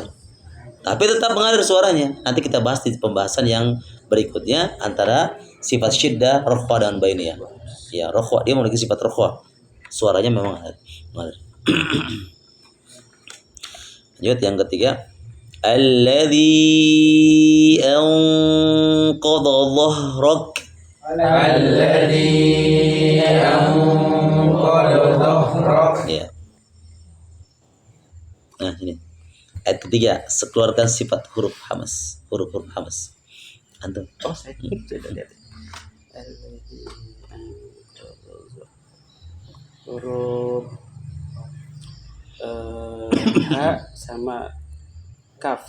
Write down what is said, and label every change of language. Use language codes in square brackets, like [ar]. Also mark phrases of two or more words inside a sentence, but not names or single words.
[id] Tapi tetap mengalir suaranya. Nanti kita bahas di pembahasan yang berikutnya antara sifat syiddah, rokhwa dan bainiyah. Ya, rokhwa dia memiliki sifat rokhwa. Suaranya memang mengalir. Lanjut yang ketiga. [ar] Alladzi anqadha dhahrak. Alladzi anqadha dhahrak. [id] Ya. Nah, ini. Ayat ketiga, keluarkan sifat huruf hamas. Huruf hamas. Antum. Oh, saya sudah lihat. Huruf H sama kaf.